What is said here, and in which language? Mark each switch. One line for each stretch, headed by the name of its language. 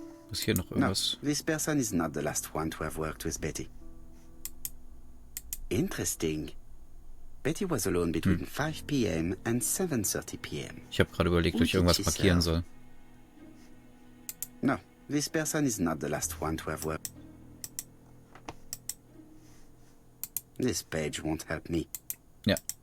German: Ist hier noch
English: No,
German: irgendwas?
English: this person is not the last one to have worked with Betty. Interesting. Betty was alone between 5 p.m. and 7:30 p.m.
German: Ich habe gerade überlegt, ob ich irgendwas markieren soll.
English: No, this person is not the last one to have worked. This page won't help me.
German: Ja.